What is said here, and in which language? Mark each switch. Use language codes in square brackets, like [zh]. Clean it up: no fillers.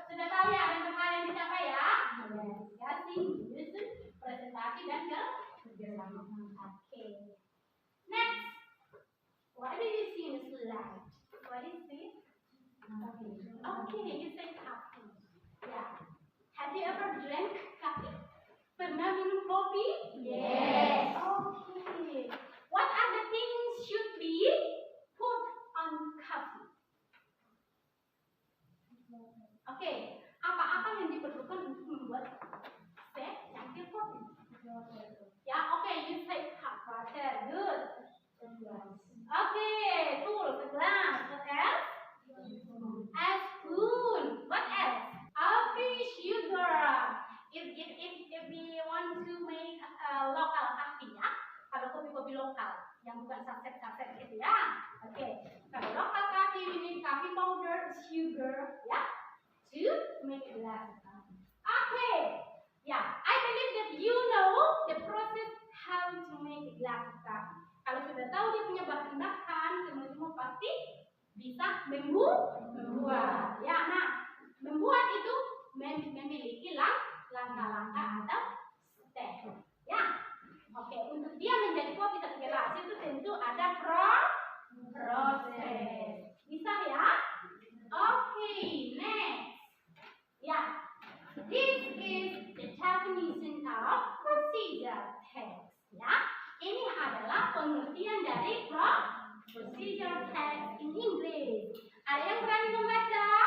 [id] Sudah tahu ya ada hal yang dicapai ya? Diskusi, menyusun, presentasi dan kerja sama. [en] Oke. Next. What do you see in the slide? What is it? Okay, you say coffee. Yeah. Have you ever drank coffee? [id] Pernah minum kopi? Yes. Okay. [en] What are the things should be put on coffee? [id] Okay. Apa-apa yang diperlukan untuk membuat teh cangkir kopi? Ya, okay. [en] You say hot water. Good. Okay. Cool. Segelas. What else? A spoon. What else? Okay, sugar. If we want to make local coffee ya, [id] kalau kopi-kopi lokal yang bukan saset-saset gitu ya. [en] Oke, kalau local coffee we need coffee powder, sugar ya, to make a glass of coffee. Okay, yeah, I believe that you know the process how to make a glass of coffee. [id] Kalau sudah tahu dia punya bahan-bahan, semua pasti bisa membuat. Ya, nah, membuat itu memiliki langkah-langkah atau step. Ya, oke. Untuk dia menjadi kopi satu gelas itu tentu ada proses. Bisa ya? Oke, next. [en] Ya, this is the definition of procedure text. [id] Ya, ini adalah pengertian dari procedure text in English. Ada yang berani membaca?